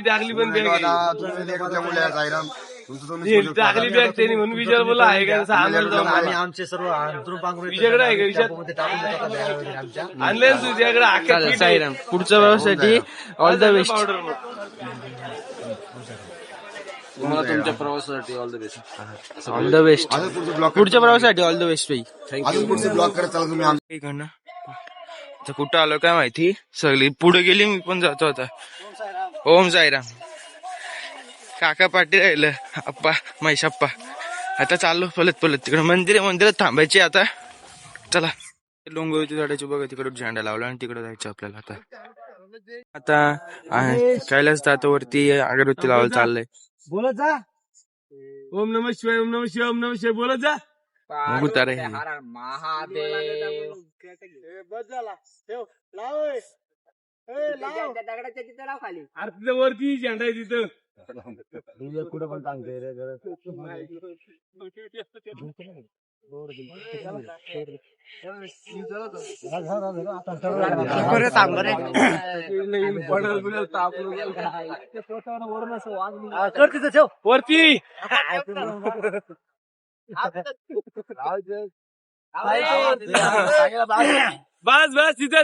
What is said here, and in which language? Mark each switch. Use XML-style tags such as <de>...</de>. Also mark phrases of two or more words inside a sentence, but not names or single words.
<mr>आम्ही आमचे सर्व अंतरून पांघरून त्यामध्ये टाकून देतो आमच्या. चालेल साईराम, पुढच्या प्रवासासाठी</mr> <en>All the best.</en> <mr>तुम्हाला तुमच्या प्रवासासाठी</mr> <en>All the best. All the best.</en> <mr>पुढच्या प्रवासासाठी</mr> <en>All the best</en> <mr>भाई. अजून पुढचे ब्लॉक करत चालू तुम्ही आमच्या इकडनं आता कुठं आलो काय माहिती, सगळी पुढे गेली, मी पण जातो आता. ओम साईराम. काका पाटील राहिलं, आप्पा महेशप्पा. आता चाललो पलत तिकडे मंदिरात थांबायचे आता. चला डोंगरची झाडाची बघा, तिकडे झेंडा लावला आणि तिकडे जायचं आपल्याला. आता कैलास दातावरती अगरबत्ती लावायला चाललंय. बोलत जा.</mr> <sa>ओम नमः शिवाय, ओम नमः शिवाय, ओम नमः शिवाय</sa> <mr>बोलत जा. उतारे तिथं वरती झेंडा आहे तिथं. कुठं पण सांगते वरती बस बस तिथंच.</mr>